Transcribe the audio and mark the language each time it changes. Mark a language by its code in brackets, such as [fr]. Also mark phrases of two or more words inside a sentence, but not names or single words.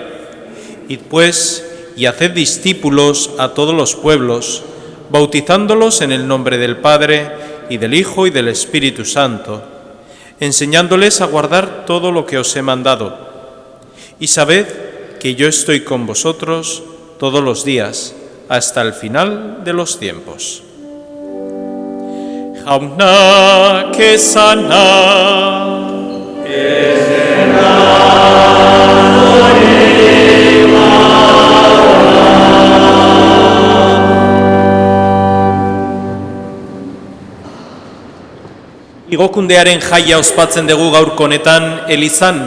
[es] Id pues y haced discípulos a todos los pueblos, bautizándolos en el nombre del Padre y del Hijo y del Espíritu Santo, enseñándoles a guardar todo lo que os he mandado. Y sabed que yo estoy con vosotros todos los días, hasta el final de los tiempos». [eu] Jauna kesana, Igokundearen jaia ospatzen dugu gaurko honetan elizan.